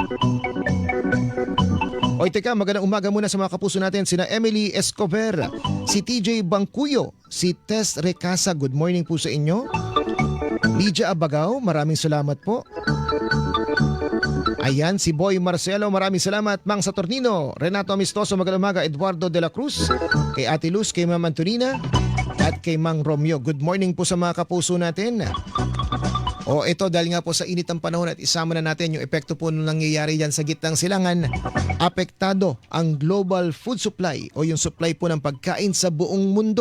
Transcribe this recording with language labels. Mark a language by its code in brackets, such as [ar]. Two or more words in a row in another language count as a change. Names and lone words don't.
[tl] Oy, teka, magandang umaga muna sa mga kapuso natin. Sina Emily Escobar, si TJ Bangkuyo, si Tess Recasa, [en] good morning [tl] po sa inyo. Lydia Abagaw, maraming salamat po. Ayan, si Boy Marcelo, maraming salamat. Mang Saturnino, Renato Amistoso, magandang umaga. Eduardo de la Cruz, kay Ate Luz, kay Ma'am Antonina, at kay Mang Romeo. [en] Good morning [tl] po sa mga kapuso natin. O ito, dahil nga po sa init ng panahon at isama na natin yung epekto po nung nangyayari dyan sa gitnang silangan, apektado ang [en] global food supply [tl] o yung supply po ng pagkain sa buong mundo.